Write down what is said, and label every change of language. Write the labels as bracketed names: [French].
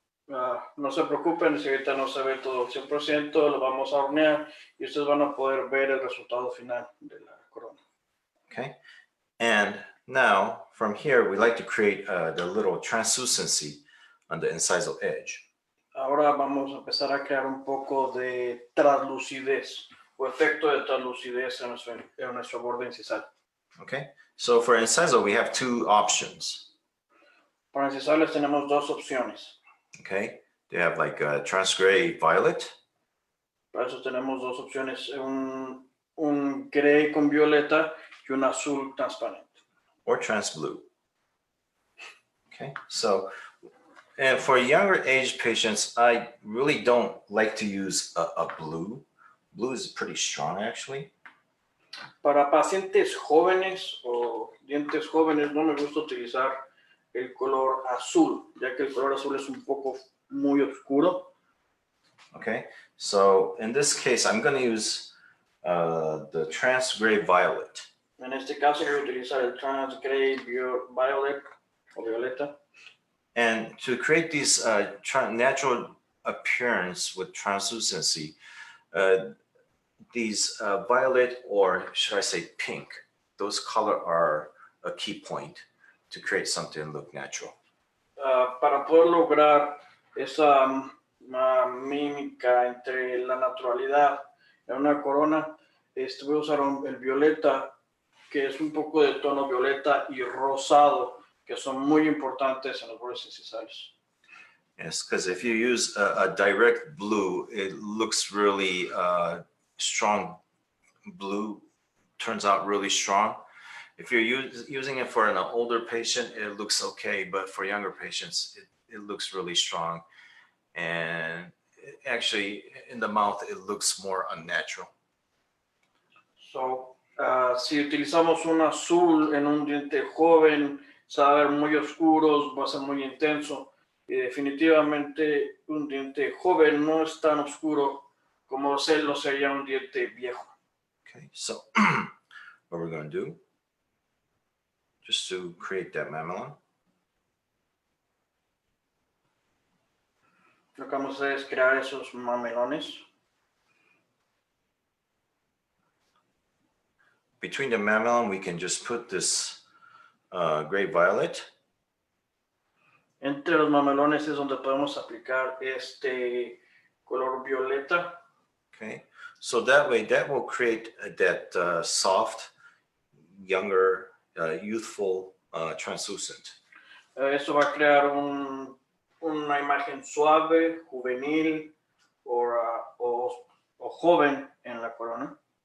[Spanish] No se preocupen, si ahorita no se ve todo 100%, lo vamos a hornear y ustedes van a poder ver el resultado final de la corona. [English] Okay, and now from here, we like to create the little translucency on the incisal edge. [Spanish] Ahora vamos a empezar a crear un poco de translucidez o efecto de translucidez en nuestro borde incisal. [English] Okay, so for incisal, we have two options. [Spanish] Para incisales tenemos dos opciones. [English] Okay, they have like a transgray violet. [Spanish] Para eso tenemos dos opciones, un gray con violeta y un azul transparente. [English] Or trans blue. Okay, so and for younger age patients, I really don't like to use a blue. Blue is pretty strong actually. [Spanish] Para pacientes jóvenes o dientes jóvenes no me gusta utilizar el color azul, ya que el color azul es un poco muy oscuro. [English] Okay, so in this case, I'm going to use the trans gray violet. [Spanish] En este caso voy a utilizar el trans gray violet o violeta. [English] And to create these natural appearance with translucency, these violet, or should I say pink, those color are a key point to create something look natural. [Spanish] Para poder lograr esa mímica entre la naturalidad en una corona, voy a usar el violeta, que es un poco de tono violeta y rosado, que son muy importantes en los bordes incisales. [English] Yes, because if you use a direct blue, it looks really strong. Blue turns out really strong. If you're using it for an older patient, it looks okay, but for younger patients, it looks really strong. And actually, in the mouth, it looks more unnatural. [Spanish] So, si utilizamos un azul en un diente joven, se va a ver muy oscuro, va a ser muy intenso. Y definitivamente un diente joven no es tan oscuro como lo sería un diente viejo. [English] Okay, so what we're going to do, just to create that mamelon. [Spanish] Lo que vamos a hacer es crear esos mamelones. [English] Between the mamelon, we can just put this gray violet. [Spanish] Entre los mamelones es donde podemos aplicar este color violeta. [English] Okay, so that way, that will create that soft, younger, youthful, translucent. [Spanish] Eso va a crear una imagen suave, juvenil o joven en la corona.